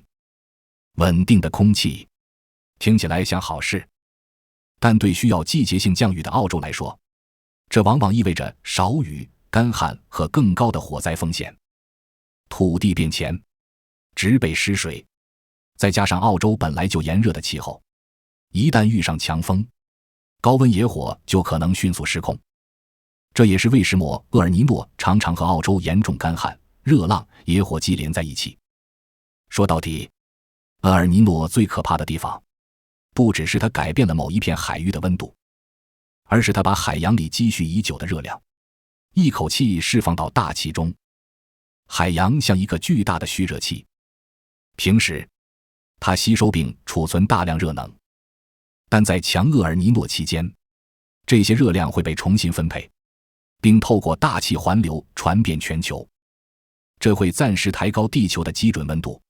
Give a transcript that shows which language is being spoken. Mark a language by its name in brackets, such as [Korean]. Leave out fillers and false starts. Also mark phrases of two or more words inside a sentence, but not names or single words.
[Chinese] 穩定的空氣聽起來像好事，但對需要季節性降雨的澳洲來說，這往往意味着少雨、乾旱和更高的火災風險。土地變遷，植被失水，再加上澳洲本來就炎熱的氣候，一旦遇上強風，高溫野火就可能迅速失控。這也是為什麼厄爾尼諾常常和澳洲嚴重乾旱、熱浪、野火季連在一起。說到底，厄爾尼諾最可怕的地方，不只是它改变了某一片海域的溫度，而是它把海洋裡積蓄已久的熱量一口氣釋放到大氣中。海洋像一個巨大的蓄熱器，平時它吸收并儲存大量熱能，但在強厄爾尼諾期間，這些熱量會被重新分配，並透過大氣環流傳遍全球，這會暫時抬高地球的基準溫度。